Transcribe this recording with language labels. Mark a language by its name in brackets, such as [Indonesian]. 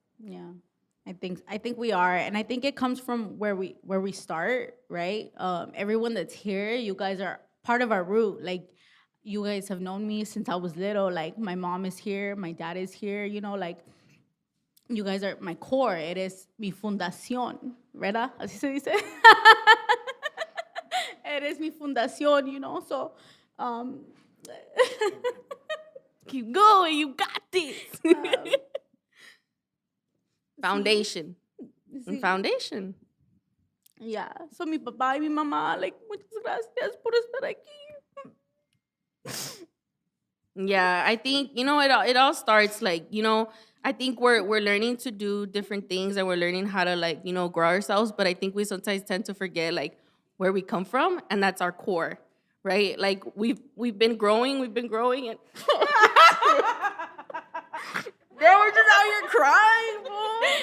[English] Yeah, I think we are, and I think it comes from where we start, right? Everyone that's here, you guys are part of our root. Like you guys have known me since I was little. Like my mom is here, my dad is here. You know, like you guys are my core. It is [Spanish] mi fundación, ¿verdad? Así se dice. Eres mi fundación, [English] you know. So, Keep going. You got this. Foundation. [Spanish] sí. [English] Foundation. Yeah. So [Spanish] mi papá y mi mamá, like, muchas gracias por estar aquí. [English] Yeah, I think it all starts like I think we're learning to do different things, and we're learning how to like grow ourselves. But I think we sometimes tend to forget like where we come from, and that's our core, right? Like we've been growing, and girl, we're just out here crying, boy.